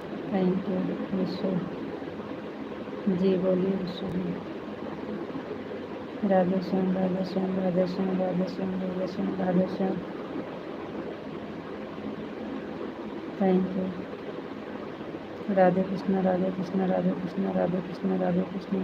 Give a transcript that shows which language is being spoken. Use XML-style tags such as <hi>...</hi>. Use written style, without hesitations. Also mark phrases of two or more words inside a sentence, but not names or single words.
<en>Thank you</en> <hi>विश्व जी। बोलिए विश्व जी। राधे श्याम राधे श्याम राधे श्याम राधे श्याम राधे श्याम राधे श्याम।</hi> <en>Thank you.</en> <hi>राधे कृष्ण राधे कृष्ण राधे कृष्ण राधे कृष्ण राधे कृष्ण।</hi>